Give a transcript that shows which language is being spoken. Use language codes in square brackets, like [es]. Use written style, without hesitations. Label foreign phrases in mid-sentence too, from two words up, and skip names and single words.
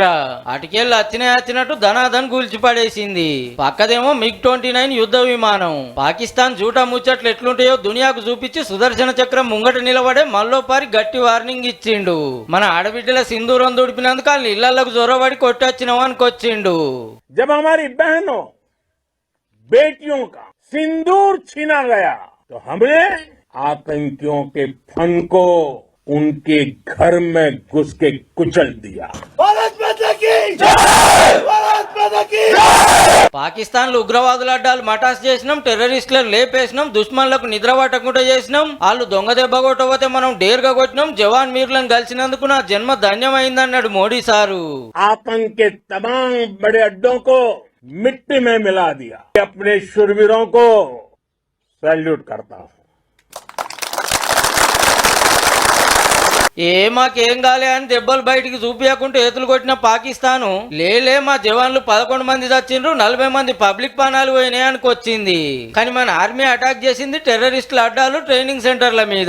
[te] అటుకెళ్ళి వచ్చినట్టు ధనాధన్ కూల్చి పడేసింది. పక్కదేమో MiG-29 యుద్ధ విమానం. పాకిస్తాన్ జూటా ముచ్చట్లు ఎట్లుంటాయో దునియాకు చూపించి సుదర్శన చక్రం ముంగట నిలబడే మల్లోపారి గట్టి వార్నింగ్ ఇచ్చిండు. మన ఆడబిడ్డల సింధూరం దుడిపినందుకు వాళ్ళు ఇళ్లకు జొరబడి కొట్టొచ్చినాం అనుకొచ్చిండు. [hi] जब हमारी बहनों बेटियों का सिंदूर छीना गया तो हमने आतंकियों के फन को उनके घर में घुस के कुचल दिया. [te] పాకిస్తాన్ లో ఉగ్రవాదుల అడ్డాలు మటాస్ చేసినాం, టెర్రరిస్టులను లేపేసినాం, దుష్మన్లకు నిద్ర పట్టకుండా చేసినాం. వాళ్ళు దొంగ దెబ్బ కొట్టకపోతే మనం డేర్గా కొట్టినాం. జవాన్ మీర్లను కలిసినందుకు నా జన్మ ధన్యమైందన్నాడు మోడీ సారు. [hi] आतंक के तमाम बड़े अड्डों को मिट्टी में मिला दिया. अपने शूरवीरों को सैल्यूट करता हूँ. [te] మాకేం కాలే అని దెబ్బలు బయటికి చూపించకుంటే ఎతులు కొట్టిన పాకిస్తాను లేలే మా జవాన్లు 11 మంది చచ్చిండ్రు, 40 మంది పబ్లిక్ ప్రాణాలు పోయినాయి అనుకొచ్చింది. కానీ మన ఆర్మీ అటాక్ చేసింది టెర్రరిస్టుల అడ్డాలు [en] training centers [te] మీద.